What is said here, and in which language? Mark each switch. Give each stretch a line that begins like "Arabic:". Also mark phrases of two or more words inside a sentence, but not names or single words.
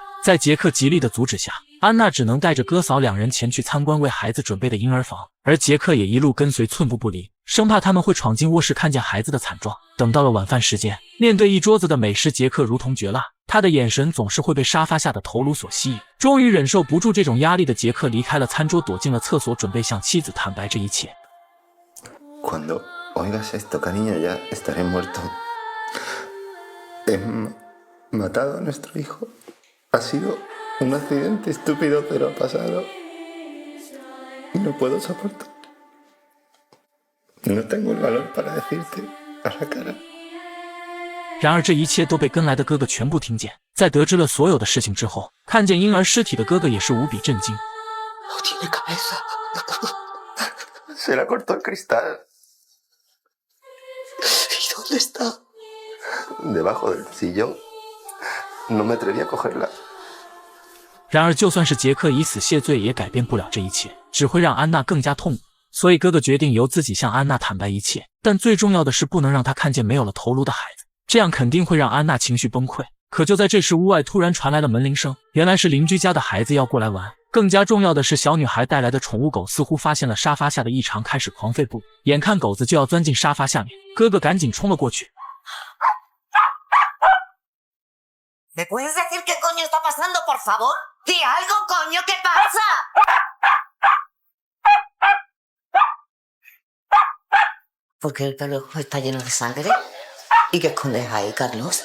Chinese: 在杰克极力的阻止下，安娜只能带着哥嫂两人前去参观为孩子准备的婴儿房，而杰克也一路跟随，寸步不离，生怕他们会闯进卧室看见孩子的惨状。等到了晚饭时间，面对一桌子的美食，杰克如同绝辣，他的眼神总是会被沙发下的头颅所吸引。终于忍受不住这种压力的杰克离开了餐桌，躲进了厕所，准备向妻子坦白这一切。
Spanish: Cuando oigas esto, cariño, ya estaré muerto. He matado a nuestro hijo. Ha sido un accidente estúpido, pero ha pasado. Y no puedo soportar. No tengo el valor para decirte a la cara.
Chinese: 然而这一切都被跟来的哥哥全部听见。在得知了所有的事情之后，看见婴儿尸体的哥哥也是无比震惊。
Spanish: No tiene cabeza. Se la cortó el cristal. ¿Y dónde está? Debajo del sillón. No me atreví a cogerla.
Chinese: 然而就算是杰克以死谢罪，也改变不了这一切，只会让安娜更加痛苦。所以哥哥决定由自己向安娜坦白一切，但最重要的是不能让她看见没有了头颅的孩子，这样肯定会让安娜情绪崩溃。可就在这时，屋外突然传来了门铃声，原来是邻居家的孩子要过来玩。更加重要的是，小女孩带来的宠物狗似乎发现了沙发下的异常，开始狂吠不已。眼看狗子就要钻进沙发下面，哥哥赶紧冲了过去。
Spanish: ¿Me puedes decir qué coño está pasando, por favor? ¡Di algo, coño! ¿Qué pasa? ¿Por qué el pelo está lleno de sangre? ¿Y qué escondes ahí, Carlos?